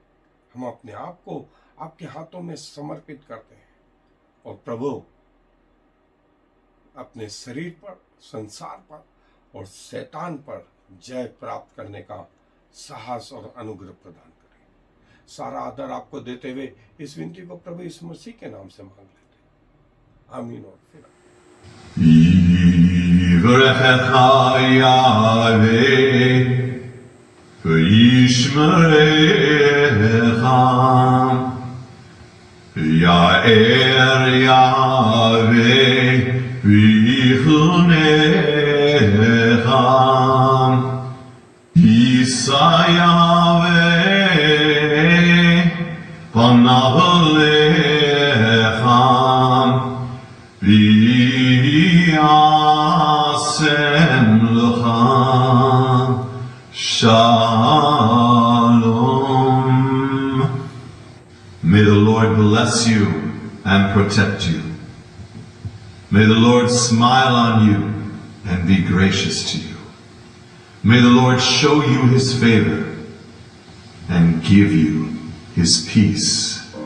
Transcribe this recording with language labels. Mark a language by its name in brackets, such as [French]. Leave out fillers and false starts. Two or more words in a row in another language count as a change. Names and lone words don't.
[Hindi] हम अपने आप को आपके हाथों में समर्पित करते हैं और प्रभु अपने शरीर पर, संसार पर और शैतान पर जय प्राप्त करने का साहस और अनुग्रह प्रदान करें। सारा आदर आपको देते हुए इस विनती को प्रभु यीशु मसीह के नाम से मांग लेते हैं, आमीन। और फिर [Hebrew] יאר יהוה ויחנך ישא יהוה פניו אליך וישם לך שלום. [English] May the Lord bless you and protect you. May the Lord smile on you and be gracious to you. May the Lord show you his favor and give you his peace.